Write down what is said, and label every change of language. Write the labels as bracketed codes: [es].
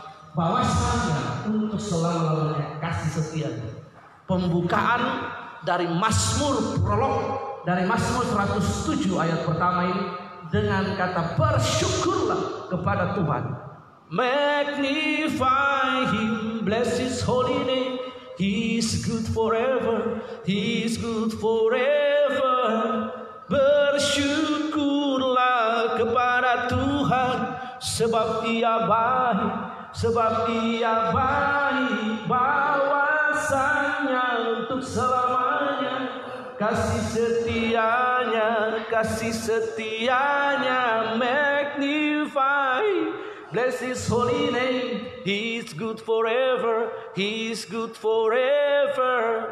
[id] Bahwasanya untuk selama-lamanya kasih setia. Pembukaan dari Mazmur prolog dari Mazmur 107 ayat pertama ini dengan kata bersyukurlah kepada Tuhan. [en] Magnify Him, bless His holy name. He is good forever, He is good forever. [id] Bersyukurlah kepada Tuhan sebab Ia baik, sebab Ia baik. Bahwasanya untuk selamanya kasih setianya. [en] Magnify, bless His holy name. He is good forever, He is good forever.